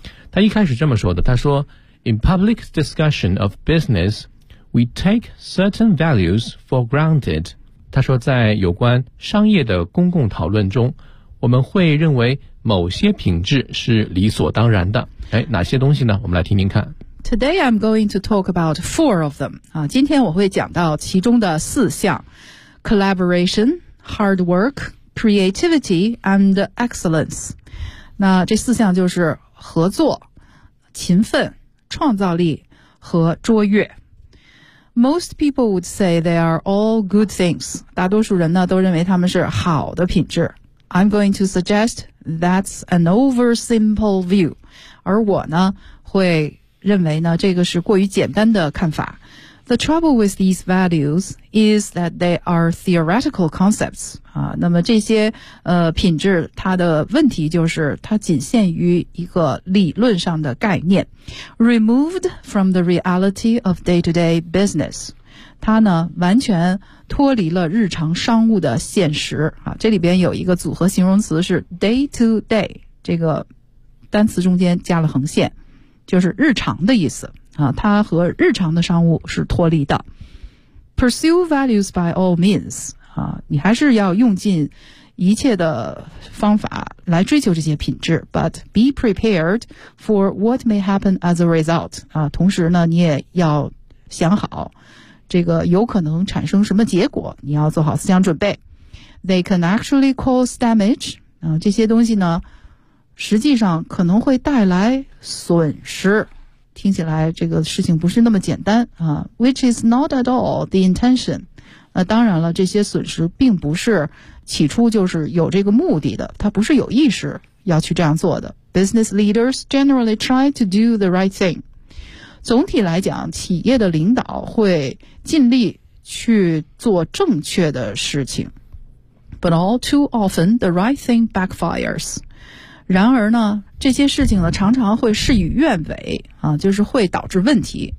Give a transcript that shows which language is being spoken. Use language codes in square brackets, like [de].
[zh] 他一开始这么说的，他说 [en] In public discussion of business, we take certain values for granted. [zh] 他说在有关商业的公共讨论中，我们会认为某些品质是理所当然的。哎，哪些东西呢？我们来听听看。 [en] Today I'm going to talk about 4 of them. [zh] 今天我会讲到其中的四项。 [en] Collaboration,Hard work, creativity, and excellence. [zh] 那这四项就是合作、勤奋、创造力和卓越。 [en] Most people would say they are all good things. [zh] 大多数人呢都认为他们是好的品质。 [en] I'm going to suggest that's an oversimple view. [zh] 而我呢会认为呢这个是过于简单的看法。 [en] The trouble with these values is that they are theoretical concepts. [zh] 那么这些品质它的问题就是它仅限于一个理论上的概念。 [en] Removed from the reality of day-to-day business. [zh] 它呢完全脱离了日常商务的现实。这里边有一个组合形容词是 day-to-day, 这个单词中间加了横线，就是日常的意思。它和日常的商务是脱离的。 [en] Pursue values by all means. [zh] 你还是要用尽一切的方法来追求这些品质。 [en] But be prepared for what may happen as a result. [zh] 同时呢你也要想好这个有可能产生什么结果，你要做好思想准备。 [en] They can actually cause damage. [zh] 这些东西呢实际上可能会带来损失。听起来这个事情不是那么简单啊 , [en] which is not at all the intention. [zh] 当然了这些损失并不是起初就是有这个目的的，他不是有意识要去这样做的。 [en] Business leaders generally try to do the right thing. [zh] 总体来讲企业的领导会尽力去做正确的事情。 [en] But all too often, the right thing backfires. [zh] 然而呢这些事情呢常常会事与愿违啊，就是会导致问题。